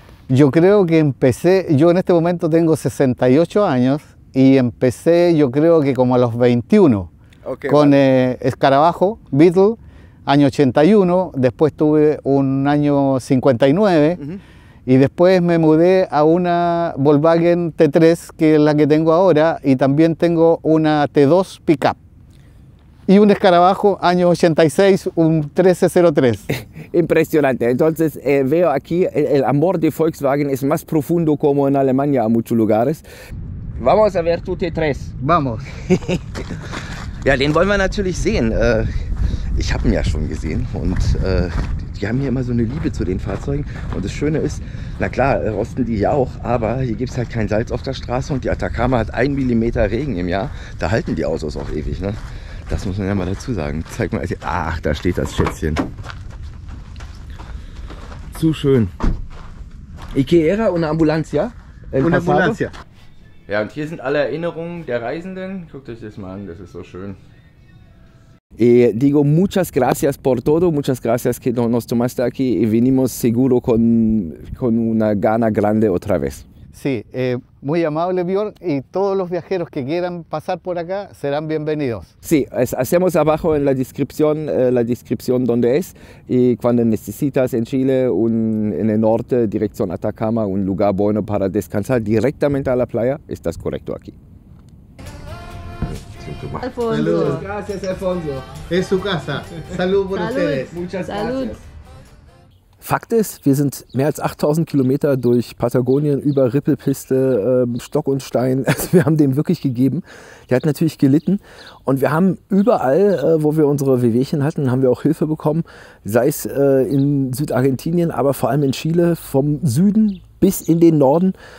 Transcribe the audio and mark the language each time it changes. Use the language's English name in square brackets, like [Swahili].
[Spanish] Yo creo que empecé, yo en este momento tengo 68 años y empecé yo creo que como a los 21 con Escarabajo, Beetle, año 81, después tuve un año 59 y después me mudé a una Volkswagen T3 que es la que tengo ahora y también tengo una T2 Pickup. Y un Escarabajo, año 86, un 1303. Impresionante. Entonces veo aquí, el amor de Volkswagen es más profundo como en Alemania a muchos lugares. Vamos a ver tu T3. Vamos. [German] Ja, den wollen wir natürlich sehen. Ich habe ihn ja schon gesehen und die haben hier immer so eine Liebe zu den Fahrzeugen. Und das Schöne ist, na klar, rosten die ja auch, aber hier gibt es halt kein Salz auf der Straße und die Atacama hat 1 Millimeter Regen im Jahr. Da halten die Autos auch ewig, ne? Das muss man ja mal dazu sagen. Zeig mal, ach, da steht das Schätzchen. Zu schön. [Spanish] ¿Y qué era? ¿Una ambulancia? Una ambulancia. [German] Ja, und hier sind alle Erinnerungen der Reisenden. Guckt euch das mal an, das ist so schön. [Spanish] Digo, muchas gracias por todo, muchas gracias que nos tomaste aquí y venimos seguro con una gana grande otra vez. Sí, muy amable Björn, y todos los viajeros que quieran pasar por acá serán bienvenidos. Sí, hacemos abajo en la descripción donde es y cuando necesitas en Chile, en el norte, dirección Atacama, un lugar bueno para descansar directamente a la playa, estás correcto aquí. Alfonso. Saludos. Gracias, Alfonso. Es su casa. Salud por ustedes. Muchas Salud. gracias. [German] Fakt ist, wir sind mehr als 8000 Kilometer durch Patagonien, über Rippelpiste, Stock und Stein. Also wir haben dem wirklich gegeben. Der hat natürlich gelitten. Und wir haben überall, wo wir unsere Wehwehchen hatten, haben wir auch Hilfe bekommen. Sei es in Südargentinien, aber vor allem in Chile, vom Süden bis in den Norden.